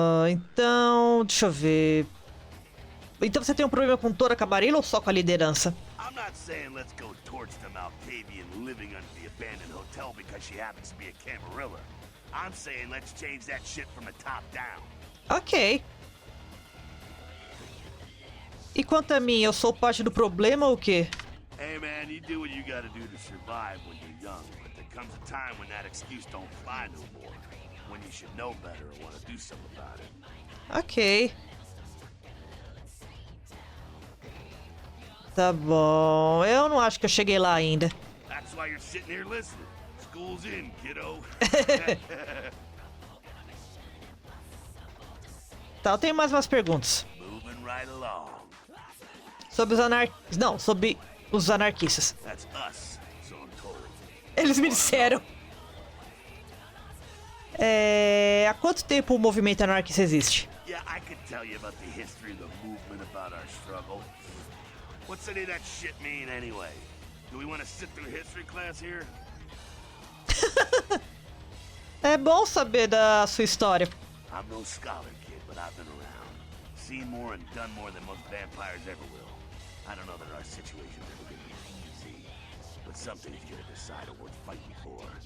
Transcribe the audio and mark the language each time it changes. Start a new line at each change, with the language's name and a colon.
Portuguese: Então, deixa eu ver. Então você tem um problema com toda a camarilla ou só com a liderança?
English: I'm not saying let's go torch the Malkavian living under the abandoned hotel because she happens to be a Camarilla. I'm saying let's change that shit from the top down. Ok.
Portuguese: E quanto a mim, eu sou parte do problema ou o quê?
English: Hey man, you do what you gotta do to survive when you're young, but there comes a time when that excuse don't fly no more. When you should know better or want to do something about it. Ok.
Portuguese: Tá bom. Eu não acho que eu cheguei lá ainda.
English: That's why you're sitting here listening. School's in, kiddo.
Portuguese: Tá, eu tenho mais umas perguntas.
English: Moving right along.
Portuguese: Sobre os anarquistas. Não, sobre os anarquistas.
English: That's us, so I'm told.
Portuguese: Eles me disseram. Há quanto tempo o movimento anarquista existe?
English: Yeah, I could tell you about the history of the movement, about our struggle. What's any of that shit mean anyway? Do we want to sit through history class here?
Portuguese: É bom saber da sua história.
English: I'm no scholar, kid, but I've been around. Seen more and done more than most vampires ever will. I don't know that our situation's ever gonna be easy, but something's gonna decide it worth fighting for.